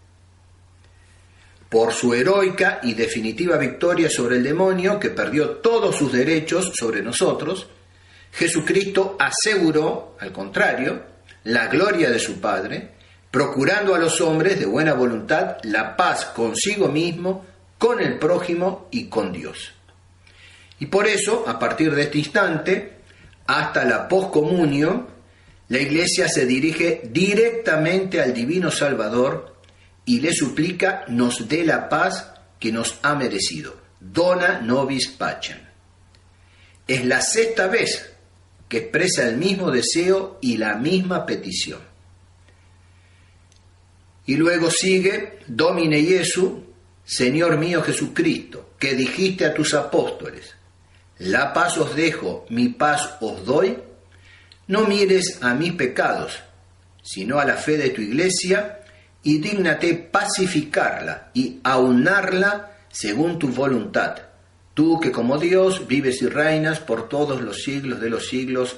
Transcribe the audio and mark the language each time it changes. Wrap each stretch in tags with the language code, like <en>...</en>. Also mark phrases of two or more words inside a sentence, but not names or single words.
<es>Por su heroica y definitiva victoria sobre el demonio, que perdió todos sus derechos sobre nosotros, Jesucristo aseguró, al contrario, la gloria de su Padre, procurando a los hombres de buena voluntad la paz consigo mismo, con el prójimo y con Dios. Y por eso, a partir de este instante, hasta la poscomunión, la Iglesia se dirige directamente al Divino Salvador y le suplica nos dé la paz que nos ha merecido.</es> <la>Dona nobis pacem.</la> <es>Es la sexta vez que expresa el mismo deseo y la misma petición. Y luego sigue,</es> <la>Domine Iesu,</la> <es>Señor mío Jesucristo, que dijiste a tus apóstoles, la paz os dejo, mi paz os doy, no mires a mis pecados, sino a la fe de tu Iglesia, y dígnate pacificarla y aunarla según tu voluntad, tú que como Dios vives y reinas por todos los siglos de los siglos.</es>